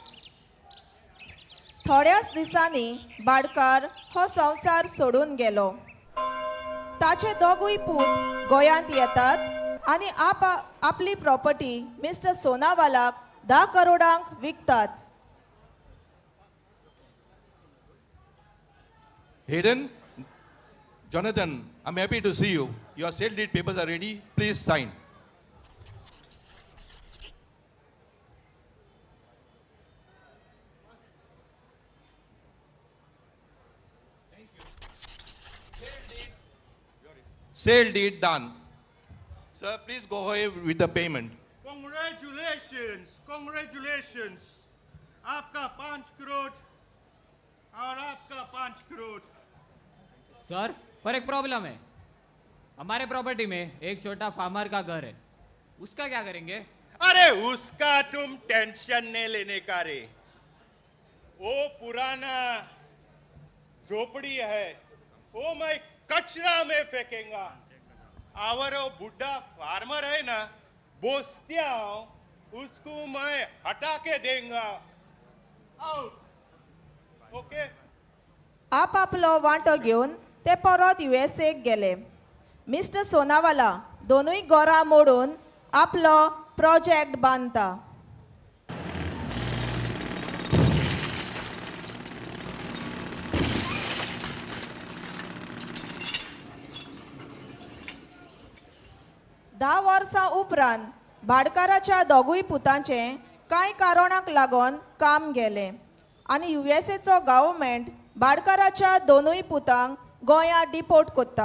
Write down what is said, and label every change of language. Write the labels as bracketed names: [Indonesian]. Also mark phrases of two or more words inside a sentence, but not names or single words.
[Konkani] थोड्याच दिसांनी भाटकार हो संवसार सोडून गेलो. ताचे दोगूय पूत गोंयांत येतात आनी आपली प्रॉपर्टी मिस्टर सोनावालाक 10 करोडांक विकतात. [English] Hayden, Jonathan, I'm happy to see you. Your sale deed papers are ready. Please sign. Sale deed done. Sir, please go ahead with the payment. Congratulations. Congratulations. [Hindi] आपका 5 करोड़ और आपका 5 करोड़. सर पर एक प्रॉब्लम है. हमारे प्रॉपर्टी में एक छोटा फार्मर का घर है. उसका क्या करेंगे? अरे उसका तुम टेंशन नहीं लेने का रे. वो पुराना झोपड़ी है वो मैं कचरा में फेंकेगा. और वो बुढ़ा फार्मर है ना बोस्तिया उसको मैं हटा के देंगा. आउट. ओके. [Konkani] आपापलो वांटो घेवन ते परत USA गेले. मिस्टर सोनावाला दोनूय घरां मोडून आपलो प्रोजेक्ट बांदता. धा वर्सां उपरांत भाडकाराच्या दोगूय पुतांचें कांय कारणाक लागून काम गेलें आनी युएसएचो गव्हर्मेंट भाडकाराच्या दोनूय पुतांक गोंया डिपोर्ट कोत्ता.